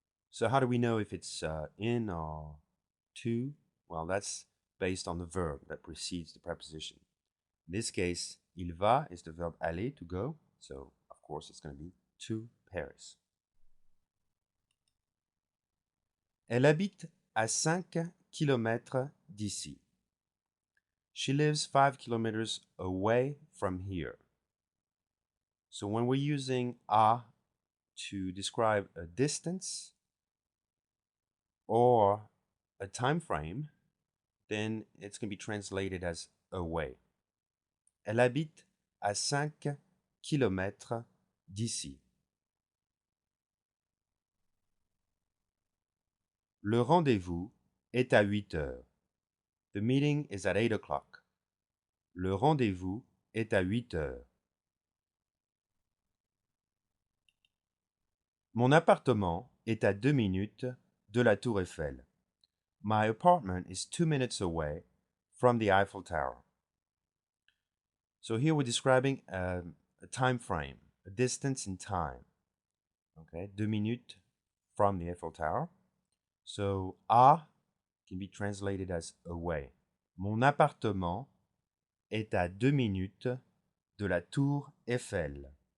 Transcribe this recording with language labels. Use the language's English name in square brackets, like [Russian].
[English] So how do we know if it's in or to? Well, that's based on the verb that precedes the preposition. In this case, il va is the verb aller, to go. So, of course, it's going to be to Paris. [French] Elle habite à 5 kilomètres d'ici. [English] She lives 5 kilometers away from here. So when we're using à to describe a distance or a time frame, then it's going to be translated as away. [French] Elle habite à 5 kilomètres d'ici. Le rendez-vous est à 8 heures. [English] The meeting is at 8 o'clock. [French] Le rendez-vous est à 8 heures. Mon appartement est à 2 minutes de la Tour Eiffel. [English] My apartment is 2 minutes away from the Eiffel Tower. So here we're describing a time frame, a distance in time. Okay, 2 minutes from the Eiffel Tower. So à can be translated as away. [French] Mon appartement est à 2 minutes de la Tour Eiffel.